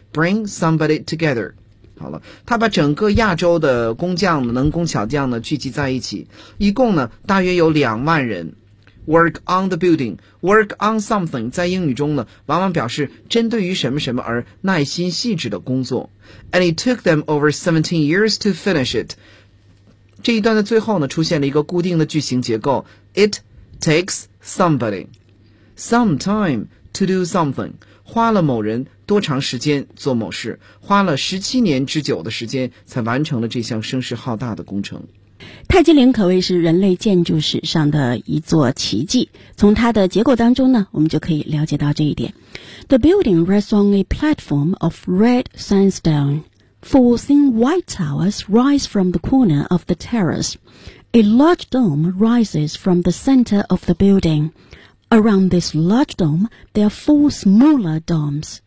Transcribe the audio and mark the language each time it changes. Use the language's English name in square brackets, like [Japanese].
[English] Bring somebody together. [Chinese] 好了，他把整个亚洲的工匠、能工巧匠呢聚集在一起，一共呢大约有20,000人。 [English] Work on the building. Work on something. [Chinese] 在英语中呢，往往表示针对于什么什么而耐心细致的工作。 [English] And it took them over 17 years to finish it. [Chinese] 这一段的最后呢，出现了一个固定的句型结构。 [English] It takes somebody some time to do something. [Chinese] 花了某人多长时间做某事，花了17年之久的时间才完成了这项声势浩大的工程。泰姬陵可谓是人类建筑史上的一座奇迹，从它的结构当中呢，我们就可以了解到这一点。 [English] The building rests on a platform of red sandstone. Four thin white towers rise from the corner of the terrace. A large dome rises from the center of the building. Around this large dome, there are four smaller domes.